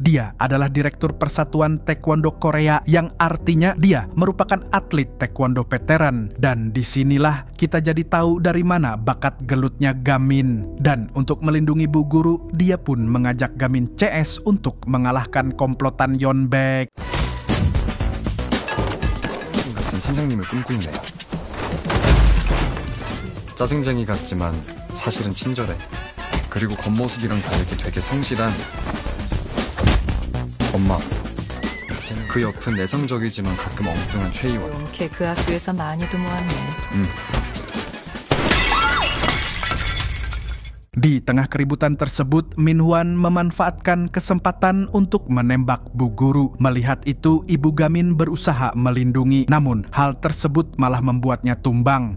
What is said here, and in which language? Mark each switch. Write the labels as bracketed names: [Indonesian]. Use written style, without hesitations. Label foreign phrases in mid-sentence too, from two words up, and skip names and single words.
[Indonesian] Dia adalah Direktur Persatuan Taekwondo Korea, yang artinya dia merupakan atlet taekwondo veteran. Dan disinilah kita jadi tahu dari mana bakat gelutnya Gamin. Dan untuk melindungi Bu Guru, dia pun mengajak Gamin CS untuk mengalahkan komplotan Yeonbaek. [Korean] 같은 선생님을 꿈꾸네요. 짜증쟁이 같지만 사실은 친절해. 그리고 겉모습이랑 다르게 되게 성실한 엄마. 그 옆은 내성적이지만 가끔 엉뚱한 최희원. 걔 그 학교에서 많이도 모았네. [Indonesian] Di tengah keributan tersebut, Minhwan memanfaatkan kesempatan untuk menembak Bu Guru. Melihat itu, Ibu Gamin berusaha melindungi, namun hal tersebut malah membuatnya tumbang.